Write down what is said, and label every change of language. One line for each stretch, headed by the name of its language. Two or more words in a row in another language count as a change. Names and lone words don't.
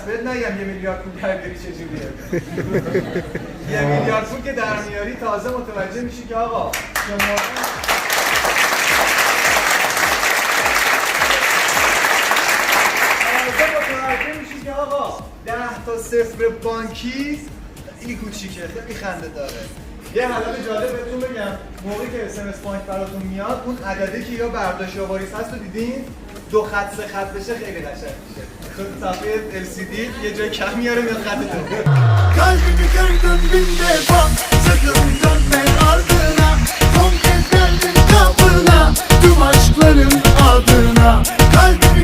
Persian: بهت نگم 1 میلیارد پول در بیاری چجوریه. 1 میلیارد پول که در میاری تازه متوجه میشی که آقا شما متوجه میشی که آقا 10 تا صفر بانکی خیلی کوچیکه، خیلی خنده داره. یه حالت جالب بهتون بگم، موقعی که SMS بانک براتون میاد اون عددی که یا برداشت یا واریز هست رو دیدین؟ 2 خط 3 خط بشه خیلی قشنگ میشه. خود صفحه LCD یه جای کم میاره میاد خط 2.
Turkish: Kalbimi kırdın bin defa, sakın dönme ardına. Son kez geldin kapına, tüm aşkların adına. Kalbimi